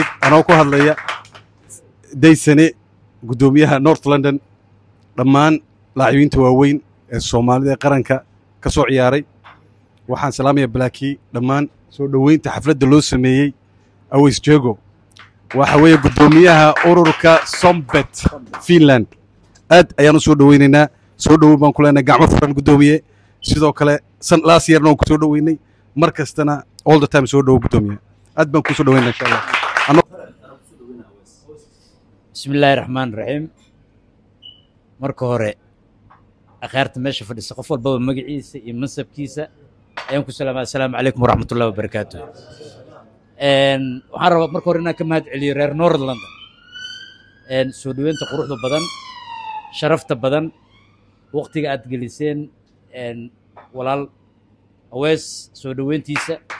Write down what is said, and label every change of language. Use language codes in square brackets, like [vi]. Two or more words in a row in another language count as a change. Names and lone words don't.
[so] anoo ku hadlaya Deysane gudoomiyaha North London dhammaan laacibiinta waaweyn ee Soomaalida qaranka ka soo ciyaaray waxaan salaamayaa Blacky dhammaan soo dhaweynta xafladda loo sameeyay Awees Jago waxa weeye gudoomiyaha ururka Sombet Finland aad ayaan u soo dhaweynaynaa soo dhawow baan ku leenahay gacmo furan gudoomiye sidoo kale [en] last year [so] noo ku soo dhaweynay mar kastana [en] all the time [so] soo dhawow gudoomiye aad baan ku soo dhaweynaa [ar] إن شاء الله بسم الله الرحمن الرحيم [so] marka hore akhaarta meesha fadhiisa qof walba magaciisa iyo mansabkiisa ayaan ku salaamaa [ar] السلام عليكم ورحمة الله وبركاته [so] waxaan rabaa marka hore inaan ka mahad celiyo reer North London soo dhaweynta quruxda badan sharafta badan waqtiga aad geliseen walaal Awees soo dhaweyntiisa